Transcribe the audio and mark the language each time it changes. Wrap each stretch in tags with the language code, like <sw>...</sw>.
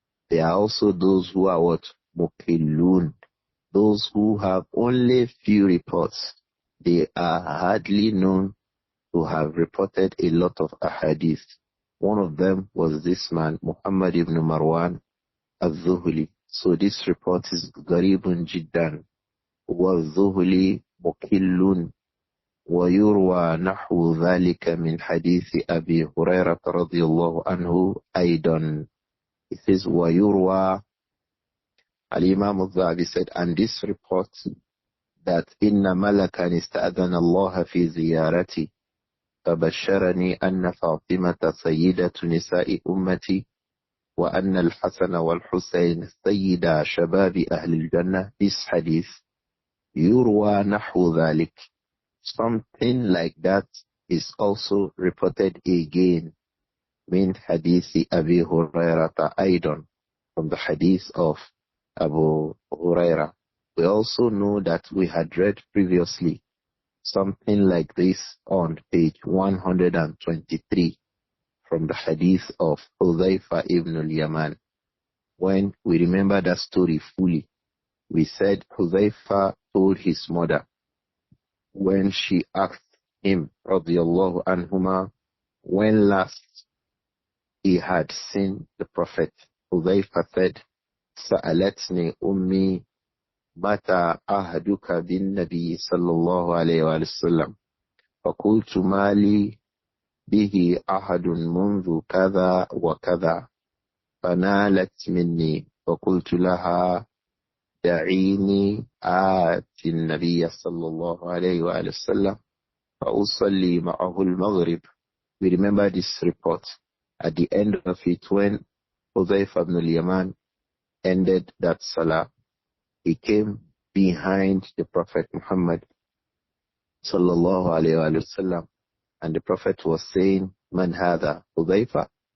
<en>There are also those who are what? Muqillun. Those who have only few reports. They are hardly known to have reported a lot of ahadith. One of them was this man, Muhammad ibn Marwan al-Zuhli. So this report is Garibun Jiddan.</en> <ar>وَالذُّهْلِ مُقِلٌّ ويروى نحو ذلك من حديث أبي هريرة رضي الله عنه أيضا.</ar> <en>It says</en> <ar>ويروى.</ar> <en>Imām Adh-Dhahabi said, and this report that</en> <ar>إن ملكا استأذن الله في زيارتي فبشرني أن فاطمة سيدة نساء أمتي وأن الحسن والحسين سيدا شباب أهل الجنة.</ar> <en>This hadith</en> <ar>يروى نحو ذلك.</ar> <en>Something like that is also reported again</en> <ar>من حديث أبي هريرة أيضا,</ar> <en>from the hadith of Abu Huraira. We also know that we had read previously something like this on page 123 from the hadith of Hudhayfa ibn al-Yaman. When we remember that story fully, we said Hudhayfa told his mother when she asked him, radiyallahu anhuma, when last he had seen the Prophet. Hudhayfa said,</en> <ar>سألتني أمي متى أهدك بالنبي صلى الله عليه وسلم فقلت ما لي به أحد منذ كذا وكذا فنالت مني فقلت لها دعيني آتي النبي صلى الله عليه وسلم فأصلي معه المغرب.</ar> <en>We remember this report. At the end of it, when Hudhayfa ibn al-Yaman ended that salah, he came behind the Prophet Muhammad sallallahu alayhi wa sallam, and the Prophet was saying, Man hadha? Hudhayfa?</en>